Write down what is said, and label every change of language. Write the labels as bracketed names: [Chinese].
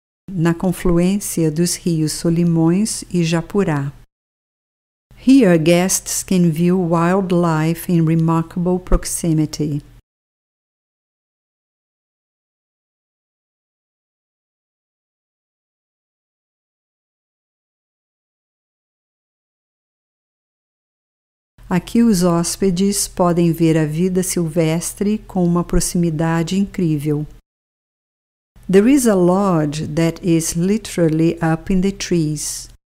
[Portuguese] Na confluência dos rios Solimões e Japurá. [English] Here guests can view wildlife in remarkable proximity. [Portuguese] Aqui os hóspedes podem ver a vida silvestre com uma proximidade incrível. [English] There is a lodge that is literally up in the trees.